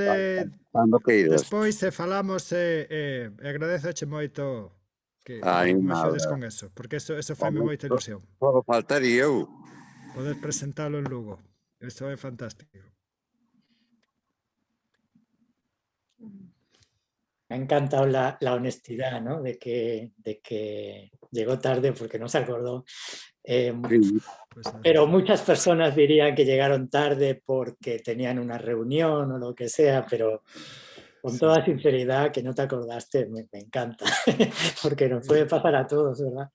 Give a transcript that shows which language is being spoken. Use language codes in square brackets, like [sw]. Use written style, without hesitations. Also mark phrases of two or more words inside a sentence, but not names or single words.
[gl] Cando queiras. despois e falamos e agradezoche moito que me axudes con eso, porque eso faime moita ilusión. Só faltaría eu. Poder presentalo en Lugo. Eso é fantástico. [es] Me ha encantado la honestidad, ¿no? De que llegó tarde porque no se acordó. Pero muchas personas dirían que llegaron tarde porque tenían una reunión o lo que sea, pero con toda sinceridad que no te acordaste, me encanta, porque nos puede pasar a todos, ¿verdad?